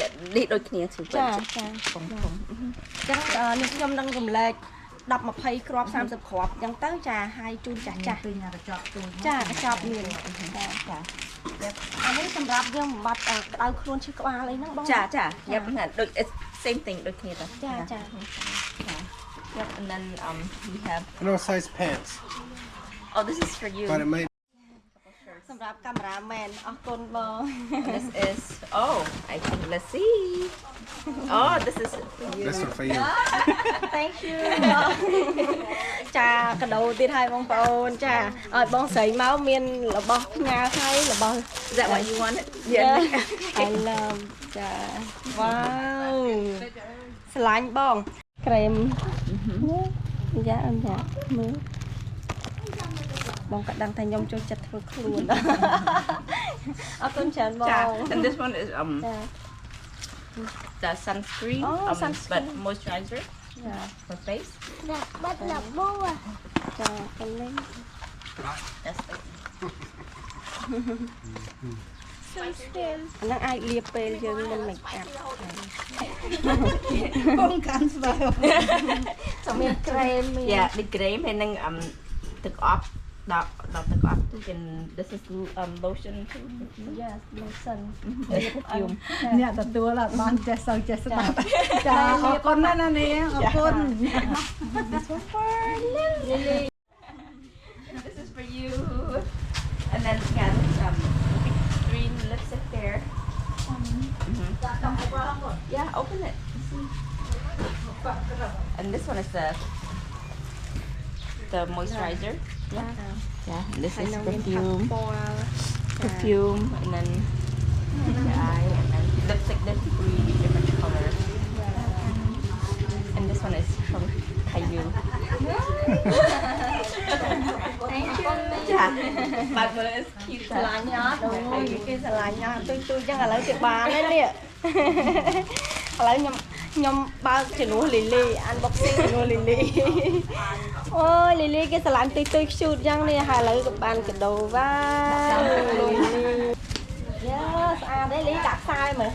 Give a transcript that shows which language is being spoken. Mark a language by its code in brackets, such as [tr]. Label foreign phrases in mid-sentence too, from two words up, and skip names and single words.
[km] នេះដូចគ្នាឈឺចាខ្ញុំ នឹងរំលែក 10 20 គ្រាប់ 30 គ្រាប់អញ្ចឹងទៅចាហើយជូនចាស់ចាស់ចាកញ្ចប់មានចាអានេះសម្រាប់យើងបំបត្តិក្តៅខ្លួនឈឺក្បាលអីហ្នឹងបង ចាយ៉ាប់ហ្នឹងដូច [en] same thing [km] ដូចគ្នាទៅ ចា [en] Yep, and then we have no size pants. Oh, this is for you. But it might [km] សម្រាប់កាមេរ៉ាមែនអរគុណបង [en] This is I think let's see. Oh, this is for you. this one for you. Thank you [km] ចាកាដូទៀតឲ្យបងប្អូនចាឲ្យបងស្រីមកមានរបស់ផ្ញើឲ្យរបស់ [en] Is that what you wanted? Yeah. I love [km] ចា Wow ស្រឡាញ់បងក្រែមយ៉ាអញ្ចឹងមើលបងក៏ដឹងថាខ្ញុំចូលចិត្តធ្វើខ្លួនអរគុណច្រើនបង [en] And this one is the sunscreen but moisturizer for face [km] បាត់ឡាបូ ចាកលេង [en] That's it [km] ហ្នឹងអាចលាបពេលយើងមិន [en] make up [km] បងកាន់ស្បែក មានក្រែម Yeah នេះក្រែមហើយនឹងទឹកអប់ដល់ទឹកអប់ទៅជា [en] this is lotion Yes lotion [km] អ្នកទទួលអត់បានចេះសូវចេះស្ដាប់ចាអរគុណណាស់ណានេះអរគុណ [en] This one for Lily This is for you and then green lipstick there Yeah open it and this one is the moisturizer Yeah and this is perfume and then the eye and then lipstick there's 3 different colors and this one is from Caillou Thank you [km] ចាបើមើល [en] is cute [km] ស្រឡាញ់អត់អូយគេស្រឡាញ់អត់ទុយចឹងឥឡូវគេបានហើយនេះឥឡូវខ្ញុំបើកជំនួសលីលី unboxing ជំនួសលីលីអូយលីលីគេស្រឡាញ់ទុយខ្ជូតចឹងនេះហើយឥឡូវក៏បានកាដូវ៉ាលីលីយ៉ាស្អាតទេលីដាក់ខ្សែមើល